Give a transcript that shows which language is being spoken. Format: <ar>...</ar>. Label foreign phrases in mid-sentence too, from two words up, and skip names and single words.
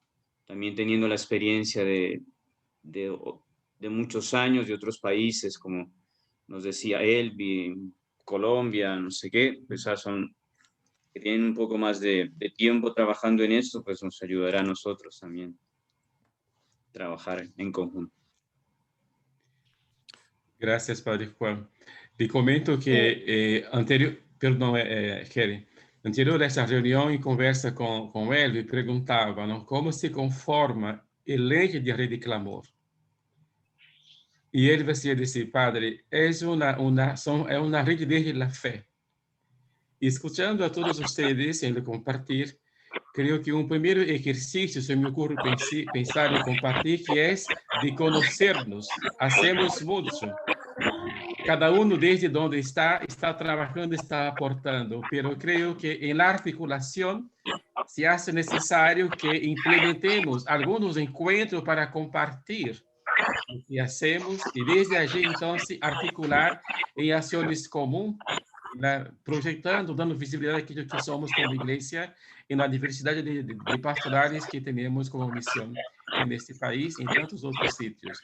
<es>También teniendo la experiencia de muchos años de otros países, como nos decía Elvi, Colombia, no sé qué, pues son que tienen un poco más de tiempo trabajando en esto, pues nos ayudará a nosotros también trabajar en conjunto. Gracias, Padre Juan. Le comento que</es> <pt>Kelly, anterior a essa reunião e conversa com ele, perguntava, não,</pt> <es>como se conforma el eje de Red de Clamor.</es> <pt>E ele vai dizer, Padre, é uma rede desde a fé.</pt> <es>E escutando a todos ustedes en el compartir, creo que un primer ejercicio se me ocurre pensar y compartir, que es de conocernos. Hacemos mucho. Cada uno desde donde está trabajando, está aportando, pero creo que en la articulación se hace necesario que implementemos algunos encuentros para compartir lo que hacemos y desde allí entonces articular en acciones comunes, proyectando, dando visibilidad a aquello que somos como iglesia en la diversidad de pastorales que tenemos como misión en este país y en tantos otros sitios.</es>